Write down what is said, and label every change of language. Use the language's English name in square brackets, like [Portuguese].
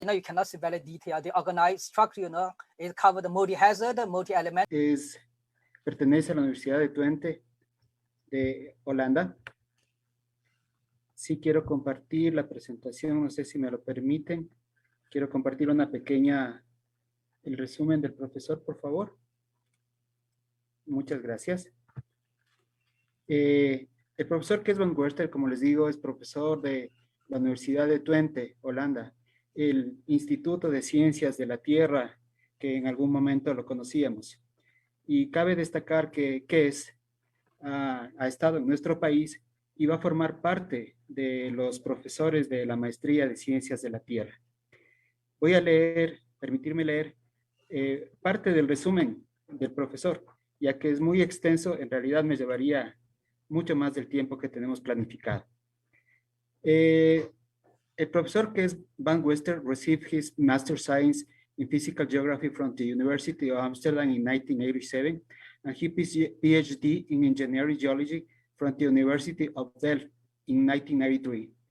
[English] you cannot see very detailed. The organized structure, it covers the multi-hazard, multi-element. [Spanish] Pertenece a la Universidad de Twente de Holanda. Sí quiero compartir la presentación, no sé si me lo permiten. Quiero compartir el resumen del profesor, por favor. Muchas gracias. El profesor Kees van Westen, como les digo, es profesor de la Universidad de Twente, Holanda, el Instituto de Ciencias de la Tierra, que en algún momento lo conocíamos. Y cabe destacar que Kees ha estado en nuestro país y va a formar parte de los profesores de la Maestría de Ciencias de la Tierra. Voy a permitirme leer parte del resumen del profesor, ya que es muy extenso, en realidad me llevaría mucho más del tiempo que tenemos planificado. El profesor [English] Kees van Westen received his Master Science in Physical Geography from the University of Amsterdam in 1987, and his PhD in Engineering Geology from the University of Delft in 1993.